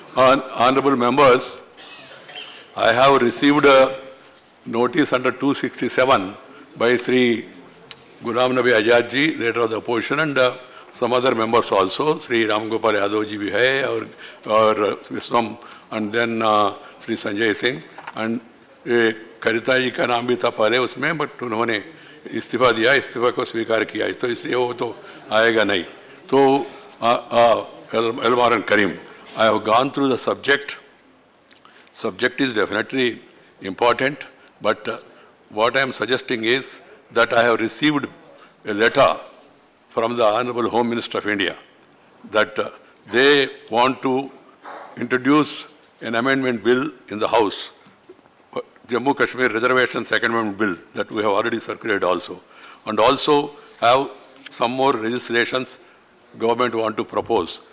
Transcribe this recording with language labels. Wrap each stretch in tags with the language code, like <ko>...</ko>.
<en>Honorable members, I have received a notice under 267 by Sri Ghulam Nabi Azad ji, leader of the opposition, and some other members also.</en> <hi>Sri Ram Gopal Yadav ji bhi hai,</hi> <en>or Viswam, and then</en> <hi>Sri Sanjay Singh, and Kavita ji का नाम भी था पहले उसमें, but उन्होंने इस्तीफा दिया, इस्तीफा को स्वीकार किया, तो इसलिए वो तो आएगा नहीं.</hi> <en>तो Elmar and Karim, I have gone through the subject. Subject is definitely important, but what I am suggesting is that I have received a letter from the Honorable Home Minister of India that they want to introduce an amendment bill in the House, Jammu Kashmir Reservation Second Amendment Bill, that we have already circulated also, and also have some more legislations government want to propose.</en>